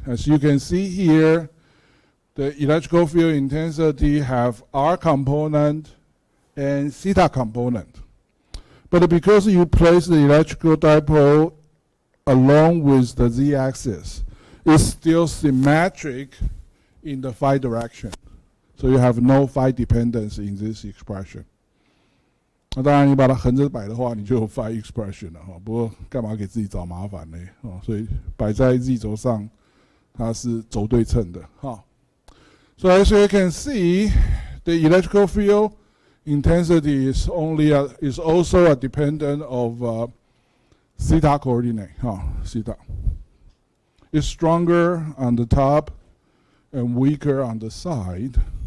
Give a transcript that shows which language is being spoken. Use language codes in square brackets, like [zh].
[en] As you can see here, the electrical field intensity have R component and theta component. But because you place the electrical dipole along with the z-axis, it's still symmetric in the phi direction. So you have no phi dependence in this expression. [zh] 那当然，你把它横着摆的话，你就有 phi expression 了哈。不过干嘛给自己找麻烦呢？所以摆在 z 轴上，它是轴对称的哈。 [en] So as you can see, the electrical field intensity is also a dependent of theta coordinate. Theta. It's stronger on the top and weaker on the side.